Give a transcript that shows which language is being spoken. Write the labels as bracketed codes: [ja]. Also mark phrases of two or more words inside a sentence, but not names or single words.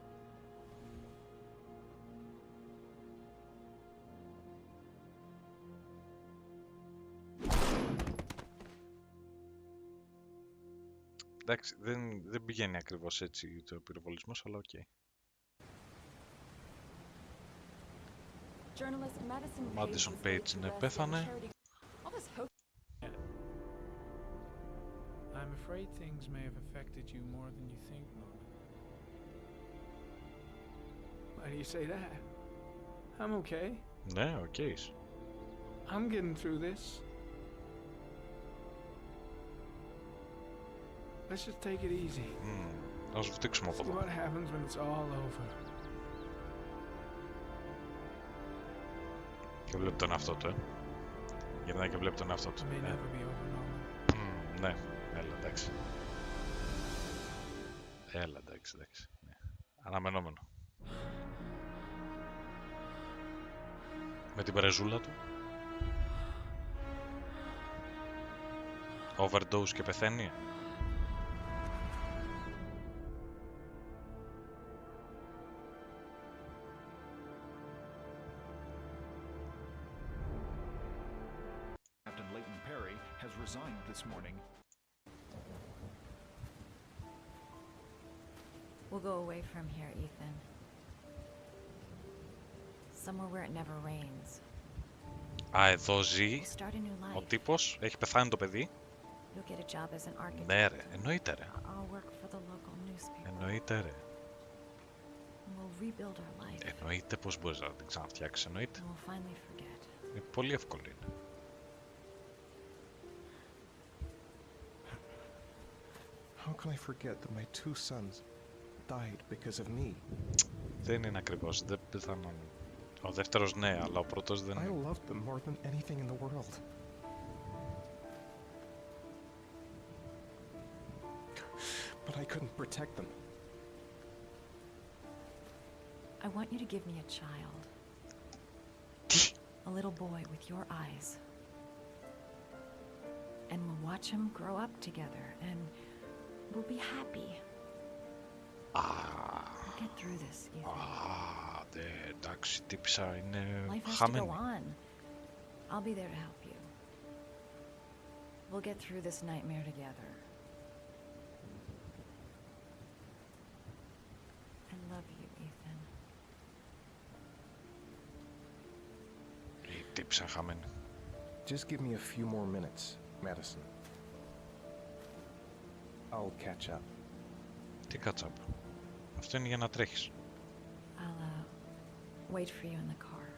[el] Εντάξει, δεν πηγαίνει ακριβώς έτσι το πυροβολισμός, αλλά οκ. Madison Page ναι, πέθανε. [en] I'm afraid things may have affected you more than you think, Norman. Why do you say that? I'm okay. [el] Ναι, οκ. [en] I'm getting through this. Let's just take it easy. [el] Ας βδείξουμε από [en] See [el] εδώ. [en] what happens when it's all over. [el] Και βλέπει τον εαυτό του, Γυρνάει και βλέπει τον εαυτό του. [en] It may never be over, Norman. [el] Ναι, έλα, εντάξει. Έλα, εντάξει. Ναι. Αναμενόμενο. Με την πρεζούλα του. Overdose και πεθαίνει. [en] Captain Leighton Perry has resigned this morning. We'll go away from here, Ethan. Somewhere where it never rains. [el] Α, εδώ ζει [en] We'll start a new [el] ο [en] life. [el] τύπος, έχει πεθάνει το παιδί. [en] You'll get a job as an architect. [el] Ναι ρε, εννοείται ρε. [en] I'll work for the local newspaper. [el] Εννοείται ρε. [en] We'll rebuild our life. [el] Εννοείται πως μπορείς να την ξαναφτιάξεις, εννοείται. [en] And we'll finally forget. [el] Είναι πολύ εύκολο είναι. [en] How can I forget that my 2 sons died because of me? [el] Δεν είναι ακριβώς, δεν πεθάναν. Ο δεύτερος ναι, αλλά ο πρώτος δεν [en] I [el] είναι. [en] loved them more than anything in the world. But I couldn't protect them. I want you to give me a child. A little boy with your eyes. And we'll watch him grow up together and we'll be happy. We'll get through this, Ethan. [el] Εντάξει, τύπησα είναι [en] Life has to go [el] χαμένη. [en] on. I'll be there to help you. We'll get through this nightmare together. I love you, Ethan. [el] Η τύπησα χαμένη. [en] Just give me a few more minutes, Madison. I'll catch up. Τι catch up? [el] Αυτό είναι για να τρέχεις. [en] I'll wait for you in the car.